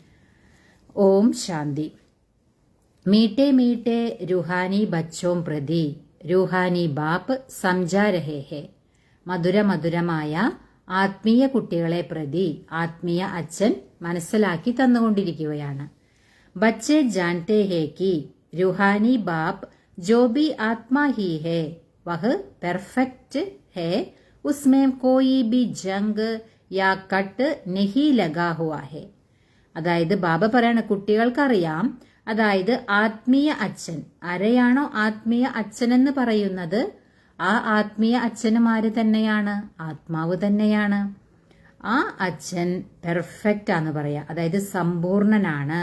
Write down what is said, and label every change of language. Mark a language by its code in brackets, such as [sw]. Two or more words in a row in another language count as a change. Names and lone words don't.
[ml] ഓം ശാന്തി. [hi] मीठे मीठे रूहानी बच्चों प्रति रूहानी बाप समझा रहे हैं. [ml] മധുര മധുരമായ ആത്മീയ കുട്ടികളെ പ്രതി ആത്മീയ അച്ഛൻ മനസ്സിലാക്കി തന്നുകൊണ്ടിരിക്കുകയാണ്. [hi] बच्चे जानते हैं कि रूहानी बाप जो भी आत्मा ही है वह परफेक्ट है, उसमें कोई भी जंग या कट नहीं लगा हुआ है. [ml] അതായത് ബാബ പറയണ, കുട്ടികൾക്കറിയാം, അതായത് ആത്മീയ അച്ഛൻ ആരെയാണോ ആത്മീയ അച്ഛൻ എന്ന് പറയുന്നത്, ആ ആത്മീയ അച്ഛനുമാര് തന്നെയാണ്, ആത്മാവ് തന്നെയാണ്. ആ അച്ഛൻ പെർഫെക്റ്റ് ആണെന്ന് പറയാം, അതായത് സമ്പൂർണനാണ്.